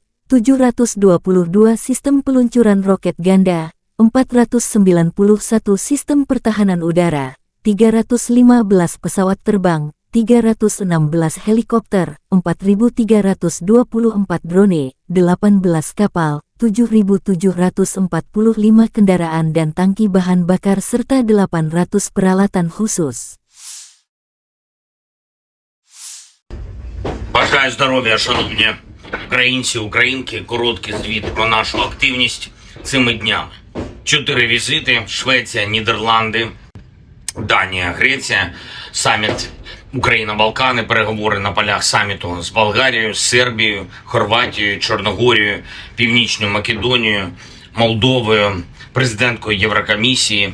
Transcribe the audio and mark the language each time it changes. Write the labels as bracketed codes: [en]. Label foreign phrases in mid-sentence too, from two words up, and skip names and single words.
[id] 722 sistem peluncuran roket ganda, 491 sistem pertahanan udara, 315 pesawat terbang, 316 helikopter, 4.324 drone, 18 kapal, 7.745 kendaraan dan tangki bahan bakar serta 800 peralatan khusus. [uk] Бажаю здоров'я, шановні українці, українки. Короткий звіт про нашу активність цими днями. 4 візити: Швеція, Нідерланди, Данія, Греція, саміт Україна-Балкани, переговори на полях саміту з Болгарією, Сербією, Хорватією, Чорногорією, Північною Македонією, Молдовою, президенткою Єврокомісії.